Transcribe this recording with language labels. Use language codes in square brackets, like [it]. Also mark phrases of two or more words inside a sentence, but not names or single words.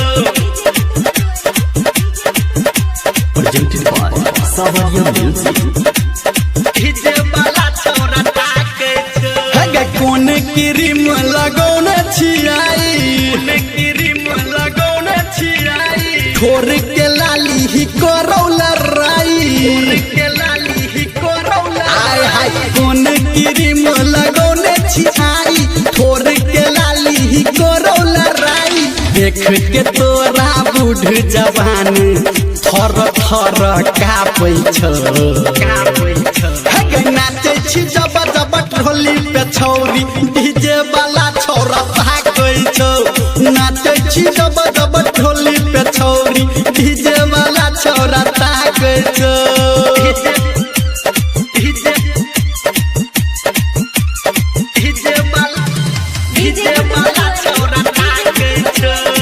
[en] Presented by Savaria Music. [mai] डीजे वाला छौरा ताकै छौ। हगे कोन क्रीम लगौने छियाई, क्रीम लगौने छियाई। ठोर के लाली ही करौला राई, के लाली ही करौला। आय हाय कोन क्रीम लगौने छियाई, ठोर के लाली ही करौला राई। देख के तोरा बूढ़ जवान थर थर कापै छौ। हगे नाचे छी जब जब ढोली पे छौरी, डीजे वाला छौरा ताकै छौ। नाचे छी जब जब ढोली पे छौरी, डीजे वाला छौरा ताकै छौ। डीजे वाला छौरा ताकै छौ।